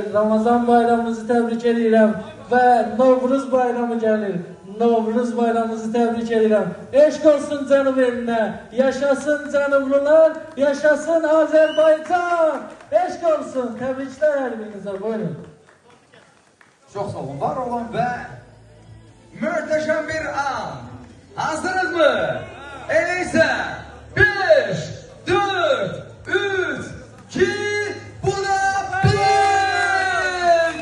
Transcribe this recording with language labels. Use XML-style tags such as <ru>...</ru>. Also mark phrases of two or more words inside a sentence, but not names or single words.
<az>Ramazan bayramımızı təbrik edirəm. Və Novruz bayramı gəlir. Novruz bayramımızı təbrik edirəm. Eşq olsun Cənub elinə. Yaşasın Cənublular. Yaşasın Azərbaycan. Eşq olsun. Təbriklər hər birinizə. Buyurun.</az> <tr>Çok sağ olun, var olun ve muhteşem bir an. Hazırız mı? Öyleyse 5, 4, 3, 2, bu da 1.</tr>